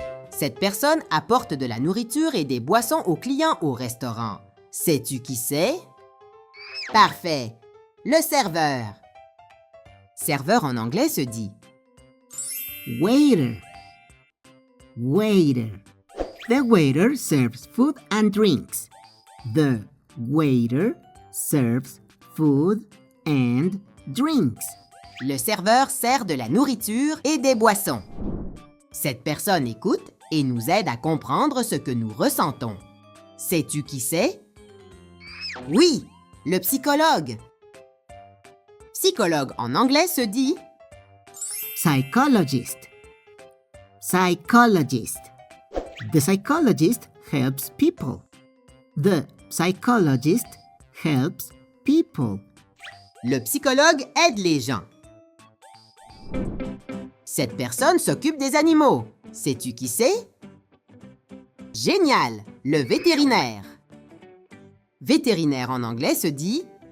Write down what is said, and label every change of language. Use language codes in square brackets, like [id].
[fr] Cette personne apporte de la nourriture et des boissons aux clients au restaurant. Sais-tu qui c'est? Parfait, le serveur. Serveur en anglais se dit [en] Waiter. Waiter. The waiter serves food and drinks. The waiter serves food and drinks. [fr] le serveur sert de la nourriture et des boissons. Cette personne écoute et nous aide à comprendre ce que nous ressentons. Sais-tu qui c'est? Oui, le psychologue. Psychologue en anglais se dit [en] Psychologist. Psychologist. The psychologist helps people. The psychologist helps people. [fr] le psychologue aide les gens. Cette personne s'occupe des animaux. Sais-tu qui c'est? Génial! Le vétérinaire. Vétérinaire en anglais se dit